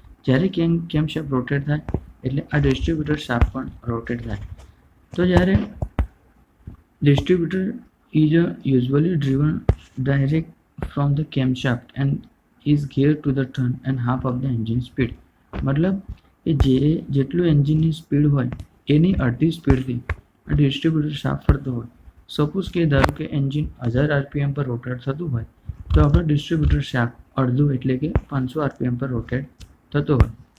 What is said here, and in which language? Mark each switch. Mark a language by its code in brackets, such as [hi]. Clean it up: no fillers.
[gu] જ્યારે કેમ shaft rotate થાય એટલે આ ડિસ્ટ્રીબ્યુટર શાફ્ટ પણ રોટેટ થાય. તો જ્યારે [en] Distributor is usually driven direct from the camshaft and is geared to the turn and half of the engine speed. [gu] મતલબ કે જેટલું એન્જિનની સ્પીડ હોય એની અડધી સ્પીડથી આ ડિસ્ટ્રીબ્યુટર શાફ્ટ ફરતો હોય સપોઝ કે ધારો કે એન્જિન 1000 આરપીએમ પર રોટેટ થતું હોય તો આપણો ડિસ્ટ્રીબ્યુટર શાફ્ટ અડધું એટલે કે 500 આરપીએમ પર રોટેટ થતો હોય.